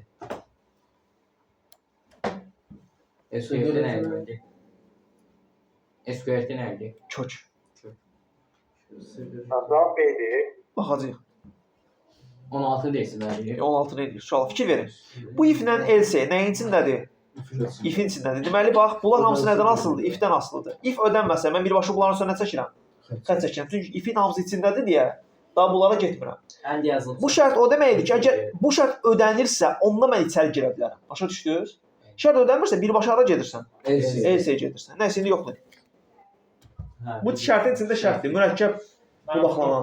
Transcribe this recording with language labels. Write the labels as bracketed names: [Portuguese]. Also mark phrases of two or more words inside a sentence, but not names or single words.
[Azerbaijani] SQRT nə idi? SQRT nə idi? Kök. Cavab B-dir. Baxacağıq. 16 deyilsin məli. 16 nə edir? Şuala fikir verin. Bu if-lə else nəyin içindədir? If-in içindədir. Deməli, bax, bunlar hamısı nədən asılıdır? If-dən asılıdır. If ödənməsə, mən birbaşa bunların üstünə çəkirəm. Xətt çəkirəm. Çünki if-in hamısı içindədir deyə daha bunlara getmirəm. Ən yazılıb. Bu şərt o deməkdir ki, əgər bu şərt ödənirsə, onda mən içəri girə bilərəm. Başa düşdünüz? Şərt ödənmirsə, birbaşa hara gedirsən? Else-yə gedirsən. Nəysə, indi yoxdur. Bu şərtin içində şərtdir. Mürəkkəb budaqlanan.